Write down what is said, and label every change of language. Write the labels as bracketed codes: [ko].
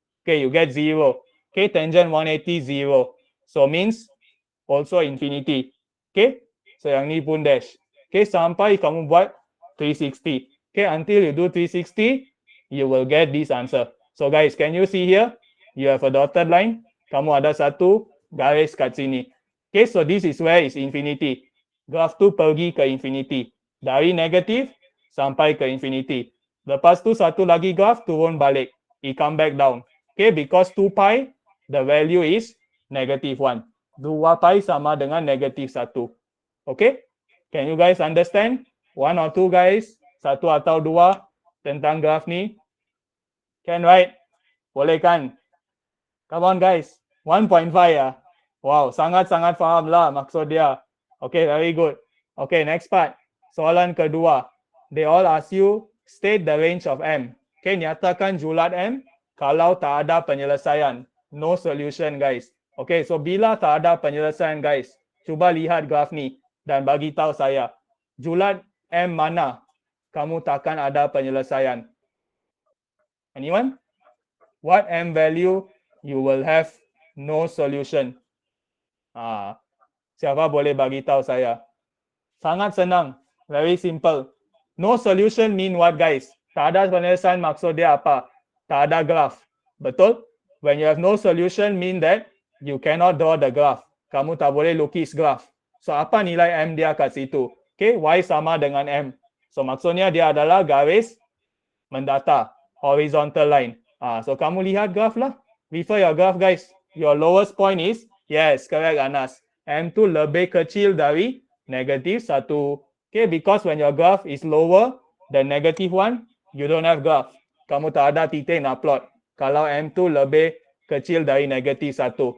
[en] Okay, you get 0. Okay, tangent 180, 0. So means also infinity. [ms] Okay, so yang ni pun dash. Okay, sampai kamu buat 360. [en] Okay, until you do 360, you will get this answer. So guys, can you see here? You have a dotted line. [ms] Kamu ada satu garis kat sini. [en] Okay, so this is where is infinity. [ms] Graf tu pergi ke infinity. Dari negatif sampai ke infinity. Lepas tu satu lagi graf turun balik. [en] It come back down. Okay, because 2 pi, the value is negative 1. [ms] 2 pi sama dengan negatif 1. Okay, [en] can you guys understand? 1 or 2 guys? [ms] Satu atau dua tentang graf ni? [en] Can, right? [ms] Boleh kan? [en] Come on guys. 1.5 ya. [ms] Wow, sangat-sangat faham lah maksud dia. [en] Okay, very good. Okay, next part. [ms] Soalan kedua. [en] They all ask you, state the range of M. [ms] Okay, nyatakan julat M kalau tak ada penyelesaian. [en] No solution guys. [ms] Okay, so bila tak ada penyelesaian guys, cuba lihat graf ni dan bagi tahu saya, julat M mana kamu takkan ada penyelesaian? Anyone? [en] What M value you will have no solution? [ms] Siapa boleh bagi tahu saya? Sangat senang. [en] Very simple. No solution mean what guys? [ms] Tak ada penyelesaian maksud dia apa? Tak ada graph. Betul? [en] When you have no solution mean that you cannot draw the graph. [ms] Kamu tak boleh lukis graph. So apa nilai M dia kat situ? Okay, Y sama dengan M. So maksudnya dia adalah garis mendata. [en] Horizontal line. [ms] So kamu lihat graph lah. [en] Refer your graph guys. Your lowest point is, yes, correct Anas. [ms] M tu lebih kecil dari negative 1. [en] Okay, because when your graph is lower than negative 1, you don't have graph. [ms] Kamu tak ada titik nak plot. Kalau M tu lebih kecil dari negative 1.